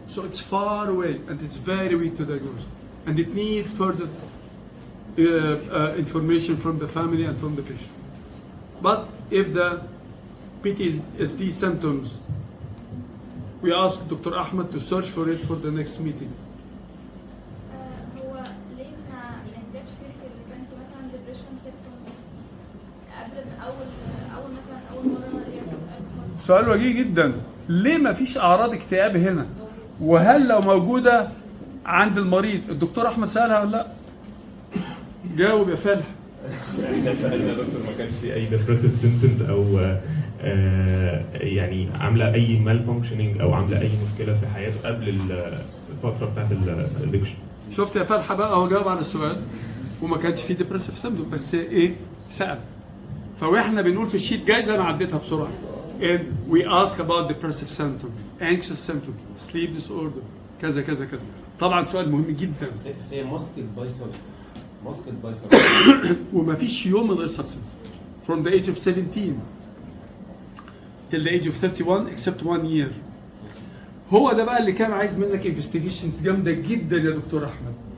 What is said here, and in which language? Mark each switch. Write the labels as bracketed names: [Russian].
[English] So it's far away and it's very weak to diagnose. And it needs further information from the family and from the patient. But if the PTSD symptoms, we ask Dr. Ahmed to search for it for the next meeting. [Arabic] هو ليه ما نجيبش سيرة اللي كان في مثلا depression symptoms قبل أول مثلا أول مرة ياخد سؤال وجيه جدا. ليه ما فيش أعراض اكتئاب هنا؟ وهل لو موجودة عند المريض الدكتور أحمد سألها ولا لا؟ جاوب يا فالح. احنا سالنا دكتور ما كانش اي ديبريسيف سيمبتومز او يعني عامله اي مال فانكشننج او عامله اي مشكله في حياته قبل الفتره بتاعت الادكشن. شفت يا فالحه بقى هو جاوب على السؤال وما كانش فيه ديبريسيف سيمبتوم بس ايه سال. فاحنا بنقول في الشيت جايزه انا عديتها بسرعه. [English] And we ask about depressive symptoms, anxious symptoms, sleep disorder, [Arabic] كذا كذا كذا. طبعا سؤال مهم جدا. [English] Say masked by substance. Masked by substance. [Arabic] وما فيش يوم من غير substance. [English] From the age of 17 till the age of 31 except 1 year. [Arabic] هو ده بقى اللي كان عايز منك investigations جامده جدا يا دكتور احمد.